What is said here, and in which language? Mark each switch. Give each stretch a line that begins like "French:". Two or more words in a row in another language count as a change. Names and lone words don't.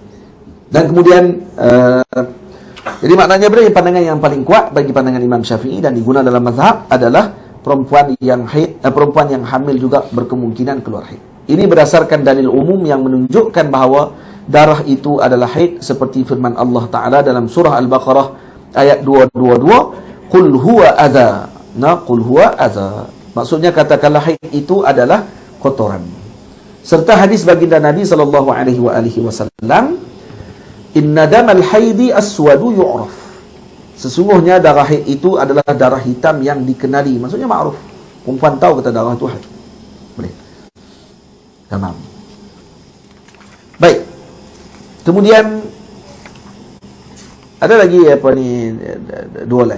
Malay: Dan kemudian jadi maknanya berarti pandangan yang paling kuat bagi pandangan Imam Syafi'i dan digunakan dalam mazhab adalah perempuan yang haid, perempuan yang hamil juga berkemungkinan keluar haid. Ini berdasarkan dalil umum yang menunjukkan bahawa darah itu adalah haid, seperti firman
Arabic: الله تعالى
Malay: dalam surah Al-Baqarah ayat 222,
Arabic: قل هو أذى. قل هو أذى.
Malay: Maksudnya katakanlah haid itu adalah kotoran. Serta hadis baginda Nabi SAW,
Arabic: إن دم الحيض أسود يعرف.
Malay: Sesungguhnya darah haid itu adalah darah hitam yang dikenali. Maksudnya ma'ruf. Perempuan tahu kata darah itu haid. Boleh. Tamam. Baik. Kemudian ada lagi dua lagi.